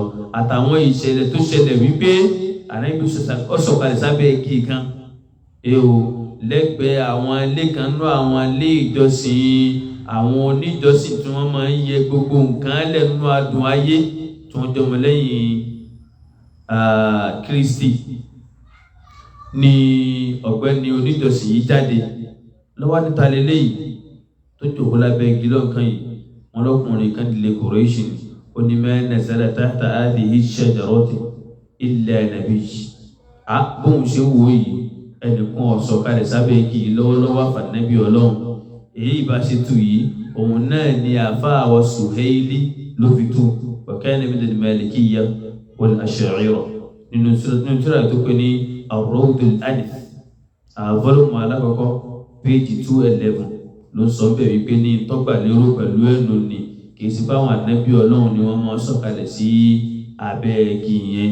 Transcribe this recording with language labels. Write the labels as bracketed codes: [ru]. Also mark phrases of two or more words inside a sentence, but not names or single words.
[yo] Àtàwọn ìṣẹ̀lẹ̀ tó ṣẹlẹ̀ wípé Ànábì sọ̀kalẹ̀ sábẹ́ igi kan, lẹ́gbẹ̀ẹ́ àwọn ilé kan nú àwọn ilé ìjọsìn àwọn oníjọsìn tí wọ́n máa ń yẹ gbogbo nǹkan lẹ́nu adùn ayé tí wọ́n jọmọ lẹ́yìn Kristi ni ọ̀gbẹ́ni oníjọsìn yìí jáde lọ́wọ́ níta lélẹ́yìí tó jòkó lábẹ́ igi lọ́kàn yìí. Wọ́n lọ́kùnrin kan dìde Quraysh ni, ó ní [ar] ما نزل تحت هذه الشجرة إلا نبي. [yo] Bóun ṣe wò yìí, ẹnìkan ọ̀sọ̀ kalẹ̀ sábẹ́ igi lọ́wọ́lọ́wọ́ àfànẹ́bí Ọlọ́run. Èyí bá ṣe tù yìí, òun náà ni àfáà wa Suhaili ló fi tú wa [ar] كان من المالكية والأشاعرة [yo] nínú tíra tó pé ní Ar-Rawdul Anif, volume alákọ̀ọ́kọ́ page 211 ló sọ bẹ́ẹ̀ wípé ní tọ́gbà lérò pẹ̀lú ẹnu ni kìí sí báwọn ànábì Ọlọ́run ni wọ́n máa sọ̀kalẹ̀ sí abẹ́ igi yẹn.